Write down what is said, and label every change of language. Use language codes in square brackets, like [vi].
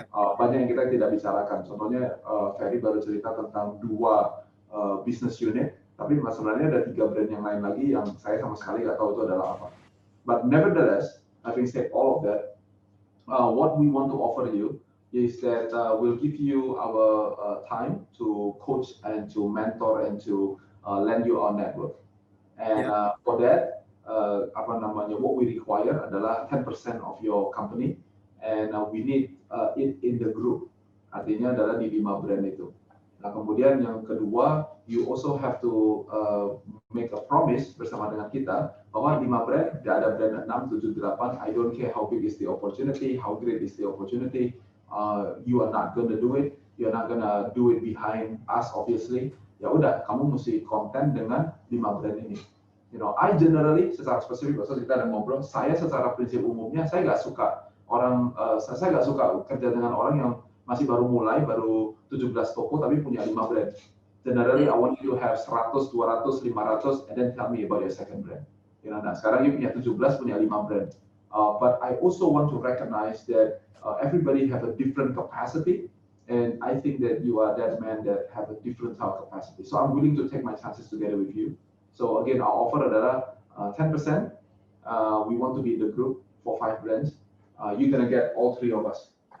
[id] Banyak yang kita tidak bicarakan. Contohnya, Ferry baru cerita tentang 2 business unit, tapi sebenarnya ada 3 brand yang lain lagi yang saya sama sekali nggak tahu itu adalah apa. [en] But nevertheless, having said all of that, what we want to offer you is that we'll give you our time to coach and to mentor and to lend you our network. And for that, what we require adalah 10% of your company, and we need it in the group. [id] Artinya adalah di 5 brand itu. Nah, kemudian yang kedua, [en] you also have to make a promise [id] bersama dengan kita bahwa 5 brand, tidak ada brand 6, 7, 8. [en] I don't care how big is the opportunity, how great is the opportunity. You are not gonna do it. You are not gonna do it behind us, obviously. [id] Ya udah, kamu mesti konten dengan 5 brand ini. [en] I generally [id] secara spesifik, kita ada ngobrol. Saya secara prinsip umumnya saya nggak suka saya nggak suka kerja dengan orang yang masih baru mulai, baru 17 toko tapi punya 5 brand. [en] Generally, I want you to have 100, 200, 500, and then tell me about your second brand. [id] Nah, sekarang you punya 17, punya 5 brand. [en] But I also want to recognize that everybody have a different capacity, and I think that you are that man that have a different type of capacity. So I'm willing to take my chances together with you. So again, our offer adalah 10%. We want to be the group for 5 brands. You're gonna get all 3 of us.